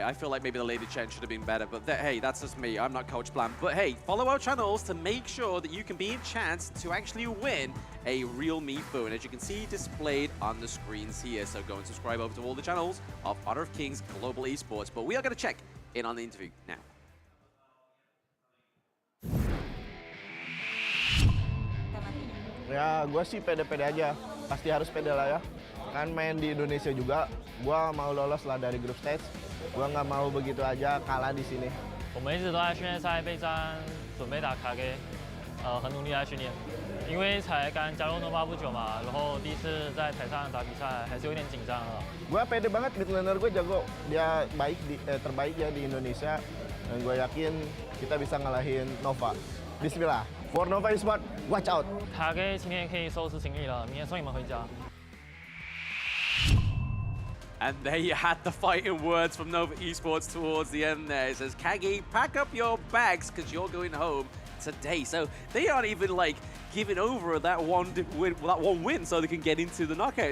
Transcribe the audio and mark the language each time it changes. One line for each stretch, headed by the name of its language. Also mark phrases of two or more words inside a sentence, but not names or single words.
English: I feel like maybe the Lady Chen should have been better, but hey, that's just me. I'm not Coach Blam. But hey, follow our channels to make sure that you can be in chance to actually win a real Me phone, as you can see displayed on the screens here. So go and subscribe over to all the channels of Honor of Kings Global Esports. But we are going to check in on the interview now.
Indonesian: Ya, gue sih pede-pede aja. Pasti harus pede lah ya. Kan main di Indonesia juga, gue mau lolos lah dari group stage. Gue nggak mau begitu aja kalah di sini.
Chinese: 我们一直都在训练赛备战，准备打KAGE，很努力在训练。因为才刚加入 Nova 不久嘛，然后第一次在台上打比赛，还是有点紧张了。
Indonesian: Gue pede banget, mid laner gue jago, dia terbaik ya di Indonesia. Dan gue yakin kita bisa ngalahin Nova. Bismillah,
English: for Nova Esports, watch out.
Chinese: KAGE 今天可以收拾行李了，明天送你们回家。
English: And there you had the fighting words from Nova Esports towards the end there. It says, KAGE, pack up your bags because you're going home today. So they aren't even like giving over that one win so they can get into the knockouts.